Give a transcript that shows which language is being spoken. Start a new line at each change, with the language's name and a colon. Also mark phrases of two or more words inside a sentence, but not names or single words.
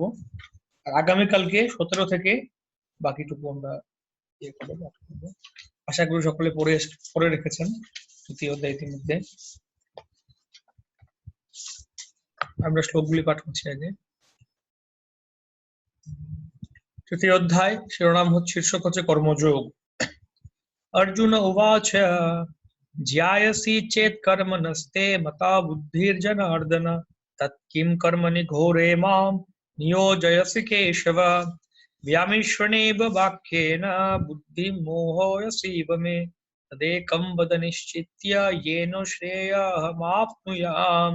Bangla: আর আগামী কালকে 17 থেকে বাকিটুকু আমরা আশা করি সকলে পড়ে রেখেছেন তৃতীয় অধ্যায় ইতিমধ্যে। আমরা শ্লোকগুলি পাঠ করছি আগে। তৃতীয় অধ্যায় শিরোনাম হচ্ছে শীর্ষক হচ্ছে কর্মযোগ।
Sanskrit: अर्जुन उवाच ज्यायसि चेत् कर्मणस्ते मता बुद्धिर्जनार्दन तत्किं कर्मणि घोरे मां नियोजयसि केशव व्यामिश्रणेव वाक्येन बुद्धिं मोहयसीव मे तदेकं वद निश्चित्य येन श्रेयःमाप्नुयाम्।